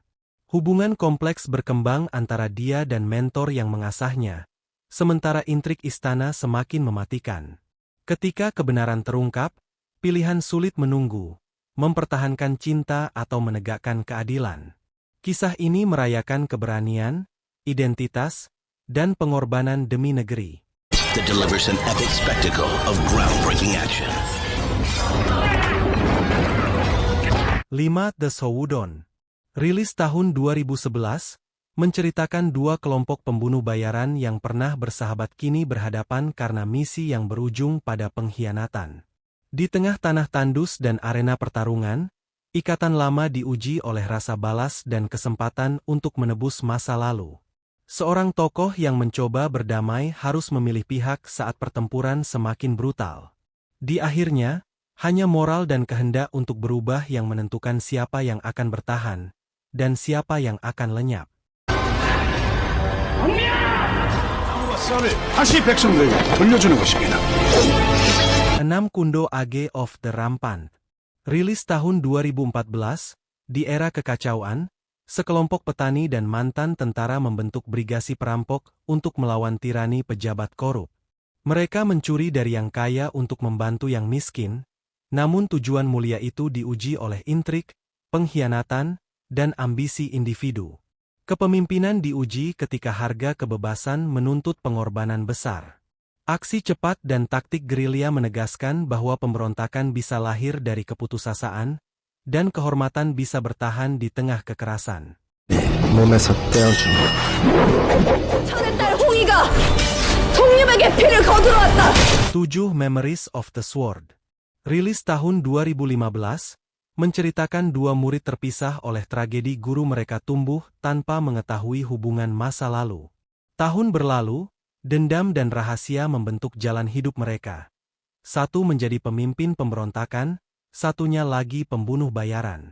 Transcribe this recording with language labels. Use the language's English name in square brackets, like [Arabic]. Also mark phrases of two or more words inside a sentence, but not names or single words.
[Indonesian] Hubungan kompleks berkembang antara dia dan mentor yang mengasahnya, sementara intrik istana semakin mematikan. Ketika kebenaran terungkap, pilihan sulit menunggu, mempertahankan cinta atau menegakkan keadilan. Kisah ini merayakan keberanian, identitas, dan pengorbanan demi negeri. [English] That delivers an epic spectacle of groundbreaking action. [Indonesian] 5. The Sowudon. Rilis tahun 2011, menceritakan dua kelompok pembunuh bayaran yang pernah bersahabat kini berhadapan karena misi yang berujung pada pengkhianatan. Di tengah tanah tandus dan arena pertarungan, ikatan lama diuji oleh rasa balas dan kesempatan untuk menebus masa lalu. Seorang tokoh yang mencoba berdamai harus memilih pihak saat pertempuran semakin brutal. Di akhirnya, hanya moral dan kehendak untuk berubah yang menentukan siapa yang akan bertahan, dan siapa yang akan lenyap. [Korean] 땅과 쌀을 다시 백성들에게 돌려주는 것입니다. [Indonesian] 6. Kundo Age of the Rampant. Rilis tahun 2014, di era kekacauan, sekelompok petani dan mantan tentara membentuk brigasi perampok untuk melawan tirani pejabat korup. Mereka mencuri dari yang kaya untuk membantu yang miskin, namun tujuan mulia itu diuji oleh intrik, pengkhianatan, dan ambisi individu. Kepemimpinan diuji ketika harga kebebasan menuntut pengorbanan besar. Aksi cepat dan taktik gerilya menegaskan bahwa pemberontakan bisa lahir dari keputusasaan, dan kehormatan bisa bertahan di tengah kekerasan. [Korean] 몸에서 떼어주마. 천의 딸 홍이가 독립에게 피를 거두러왔다. [Indonesian] 7 Memories of the Sword. Rilis tahun 2015, menceritakan dua murid terpisah oleh tragedi guru mereka tumbuh tanpa mengetahui hubungan masa lalu. Tahun berlalu, dendam dan rahasia membentuk jalan hidup mereka. Satu menjadi pemimpin pemberontakan, satunya lagi pembunuh bayaran.